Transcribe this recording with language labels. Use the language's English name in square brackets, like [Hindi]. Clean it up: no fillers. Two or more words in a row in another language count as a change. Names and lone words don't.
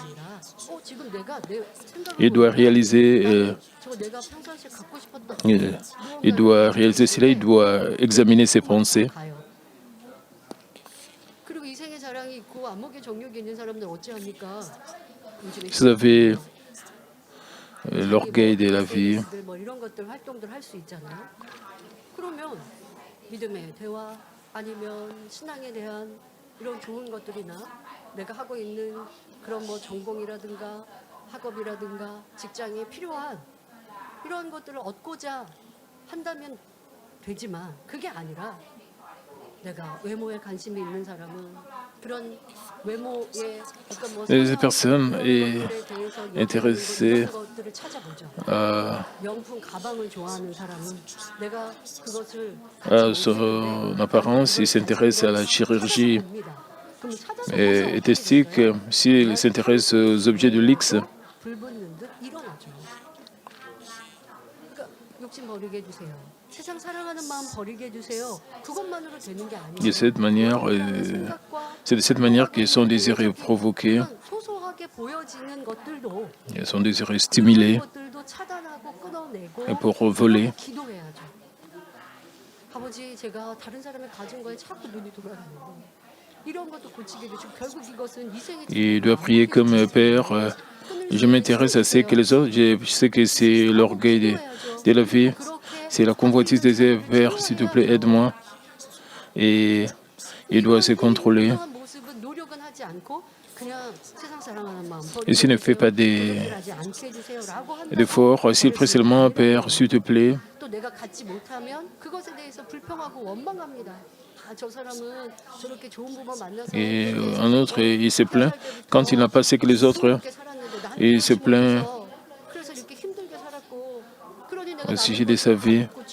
[French] Il doit réaliser cela, il doit examiner ses pensées. Vous avez l'orgueil de la vie. [Korean] 아니면 신앙에 대한 이런 좋은 것들이나 내가 하고 있는 그런 뭐 전공이라든가 학업이라든가 직장에 필요한 이런 것들을 얻고자 한다면 되지만 그게 아니라 내가 외모에 관심이 있는 사람은 그런 외모에 어떤 뭐 [French] Les personnes intéressées [Korean] 명품 가방을 좋아하는 사람은 내가 그것을 [French] à son apparence, ils s'intéressent à la chirurgie esthétique, s'ils s'intéressent aux objets de luxe. [Korean] 불붙는 듯 일어나죠. 그러니까 욕심 버리게 해주세요. 세상 사랑하는 마음 버리게 해주세요. 그것만으로 되는 게 아니에요. [French] C'est de cette manière que son désir est provoqué, [Korean] 소소하게 보여지는 것들도 [French] son désir est stimulé [Korean] 것들도 차단하고 끊어내고 [French] et pour voler. [Korean] 기도해야죠. 아버지, 제가 다른 사람의 가진 거에 자꾸 눈이 돌아가는데 이런 것도 고치게 되시고 결국 이것은 이생의 [French] Il doit prier comme Père. Je m'intéresse à ce que les autres, je sais que c'est l'orgueil de la vie, c'est la convoitise des Père, s'il te plaît, aide-moi. Et il doit se contrôler. Et s'il ne fait pas d'efforts, s'il prie seulement, Père, s'il te plaît, et un autre, il se plaint quand il n'a pas ce que les autres, il se plaint au sujet de sa vie.